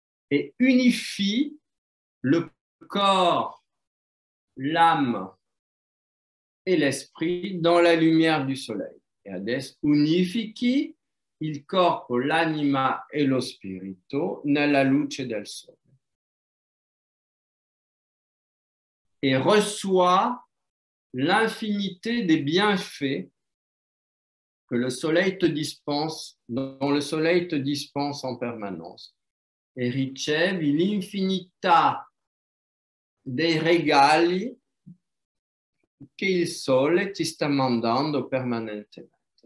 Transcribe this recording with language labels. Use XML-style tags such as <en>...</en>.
<fr>Et unifie le corps, l'âme e l'esprit dans la lumière du soleil.</fr> <it>E adesso unifichi il corpo, l'anima e lo spirito nella luce del sole.</it> <fr>Et reçois l'infinité des bienfaits que le soleil te dispense, dont le soleil te dispense en permanence.</fr> <it>E ricevi l'infinità dei regali che il sole ti sta mandando permanentemente.</it>